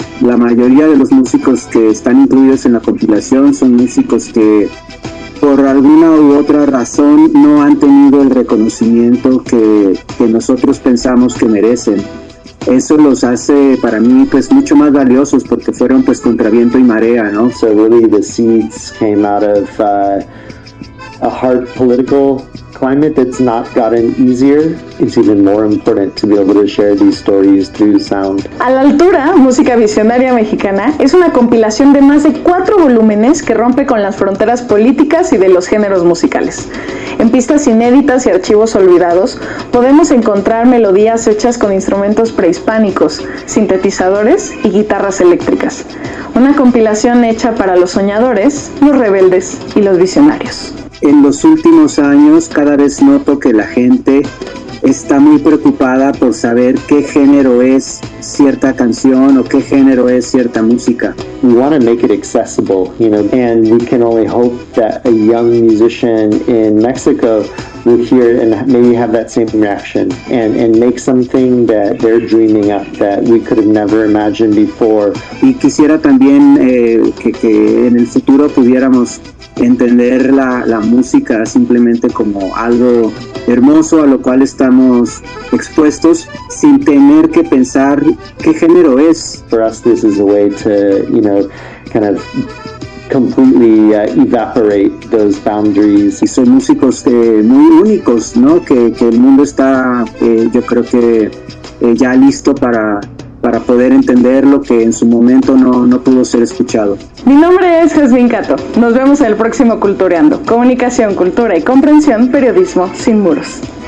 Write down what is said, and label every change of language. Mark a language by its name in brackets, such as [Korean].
[Spanish] La mayoría de los músicos que están incluidos en la compilación son músicos que por alguna u otra razón no han tenido el reconocimiento que nosotros pensamos que merecen. Eso los hace para mí pues mucho más valiosos porque fueron pues contra viento y marea, ¿no? [English] So really the seeds came out of a hard political climate that's not gotten easier. It's even more important to be able to share these stories through sound. [Spanish] A La Altura, Música Visionaria Mexicana, es una compilación de más de 4 volúmenes que rompe con las fronteras políticas y de los géneros musicales. En pistas inéditas y archivos olvidados, podemos encontrar melodías hechas con instrumentos prehispánicos, sintetizadores y guitarras eléctricas. Una compilación hecha para los soñadores, los rebeldes y los visionarios. En los últimos años, cada vez noto que la gente está muy preocupada por saber qué género es cierta canción o qué género es cierta música. [English] We want to make it accessible, you know, and we can only hope that a young musician in Mexico will hear and maybe have that same reaction and make something that they're dreaming up that we could have never imagined before. [Spanish] Y quisiera también que en el futuro pudiéramos entender la música simplemente como algo hermoso a lo cual estamos expuestos sin tener que pensar qué género es. [English] For us, this is a way to, you know, kind of completely evaporate those boundaries. [Spanish] Y son músicos muy únicos, ¿no? Que el mundo está, yo creo que ya listo para poder entender lo que en su momento no pudo ser escuchado. Mi nombre es Jasmine Cato. Nos vemos en el próximo Cultureando. Comunicación, cultura y comprensión, periodismo sin muros.